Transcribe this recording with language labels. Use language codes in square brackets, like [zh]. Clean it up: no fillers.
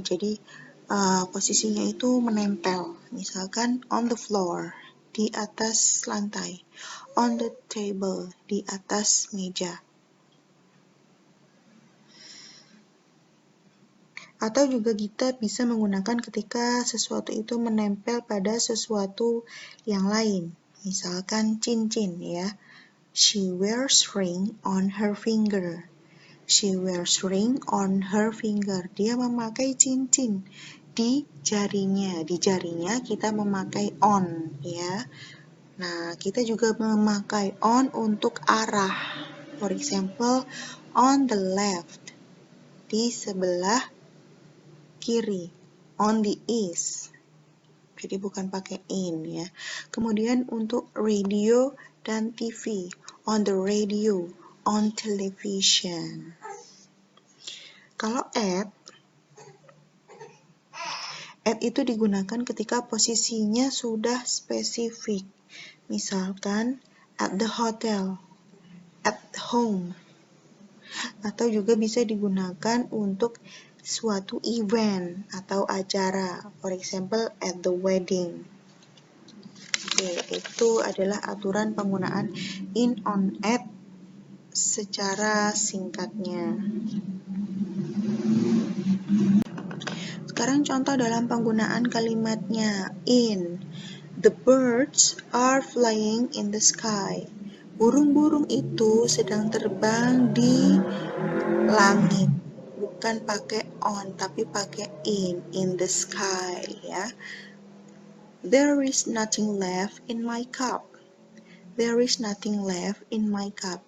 [id] Jadi posisinya itu menempel. Misalkan [en] on the floor, [id] di atas lantai. [en] On the table, [id] di atas meja. Atau juga kita bisa menggunakan ketika sesuatu itu menempel pada sesuatu yang lain. Misalkan cincin ya. [en] She wears ring on her finger. She wears ring on her finger. [id] Dia memakai cincin di jarinya. Di jarinya kita memakai on ya. Nah, kita juga memakai on untuk arah. [en] For example, on the left. [id] Di sebelah kiri. [en] On the east. [id] Jadi bukan pakai in ya. Kemudian untuk radio dan TV. [en] On the radio. On television. [id] Kalau at itu digunakan ketika posisinya sudah spesifik. [en] Misalkan at the hotel, at home. [id] Atau juga bisa digunakan untuk suatu event atau acara. [en] For example, at the wedding. [id] Oke, itu adalah aturan penggunaan in, on, at secara singkatnya. Sekarang contoh dalam penggunaan kalimatnya. [en] In. The birds are flying in the sky. [id] Burung-burung itu sedang terbang di langit. Bukan pakai on, tapi pakai [en] in the sky [id] ya. [en] There is nothing left in my cup. There is nothing left in my cup.